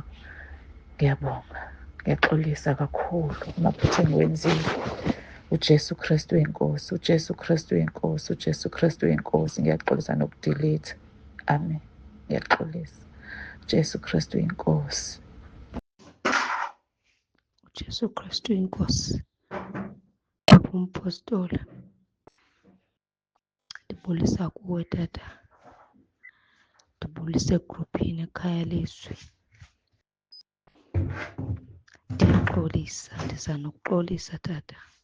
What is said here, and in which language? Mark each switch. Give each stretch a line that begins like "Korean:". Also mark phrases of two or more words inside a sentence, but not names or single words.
Zulu: Ngiyabonga, ngiyaxolisa kakhulu amaphutha engiwenzile. uJesu Kristu inkosi, uJesu Kristu inkosi, uJesu Kristu inkosi. Ngiyaxolisa nokudilitha. Amen. Ngiyaxolisa. uJesu Kristu inkosi. uJesu Kristu inkosi.
Xhosa: Umpostoli, ndibulisa kuwe tata, ndibulisa egruphini ekhaya lezwi. Ndiyaxolisa, ndiza nokuxolisa tata.